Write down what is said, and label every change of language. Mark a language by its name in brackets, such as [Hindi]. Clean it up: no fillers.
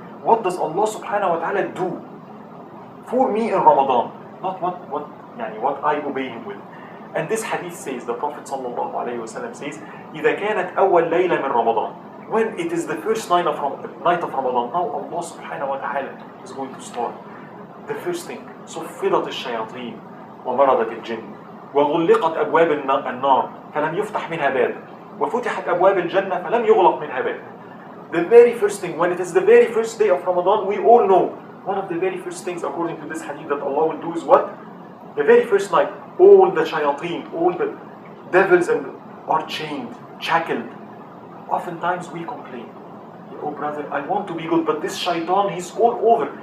[English] What does Allah subhanahu wa ta'ala do for me in Ramadan? Not what I obey Him with. And this hadith says, the Prophet sallallahu alayhi wa sallam says, [Arabic] إِذَا كَانَتْ أَوَّلْ لَيْلَ مِنْ رَمَضَانِ. [English] When it is the first night of Ramadan, now Allah subhanahu wa ta'ala is going to start The first thing, [Arabic] صفدت الشياطين ومرضت الجن وغلقت أبواب النار فلم يفتح منها باب وفتحت أبواب الجنة فلم يغلق منها باب. [English] The very first thing, when it is the very first day of Ramadan, we all know one of the very first things according to this hadith that Allah will do is what? The very first night, all the shayateen, all the devils are chained, shackled. Oftentimes we complain, oh brother, I want to be good, but this shaitan, he's all over.